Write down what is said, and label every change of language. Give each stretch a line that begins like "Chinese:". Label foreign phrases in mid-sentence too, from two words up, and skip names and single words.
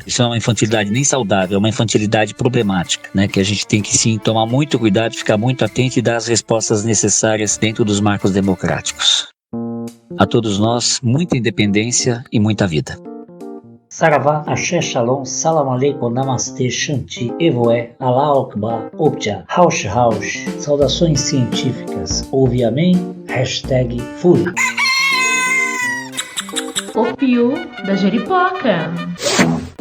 Portuguese: Isso não é uma infantilidade nem saudável, é uma infantilidade problemática, né? Que a gente tem que sim tomar muito cuidado, ficar muito atento e dar as respostas necessárias dentro dos marcos democráticos. A todos nós, muita independência e muita vida. Saravá, Axé, Shalom,
Arabic: Salam Aleikum,
Portuguese: Namastê, Shanti, Evoé,
Arabic: Allah Akbar,
Portuguese: Opja, Raush Raush. Saudações científicas. Ouve amém? #Fui. O Pio da Jeripoca.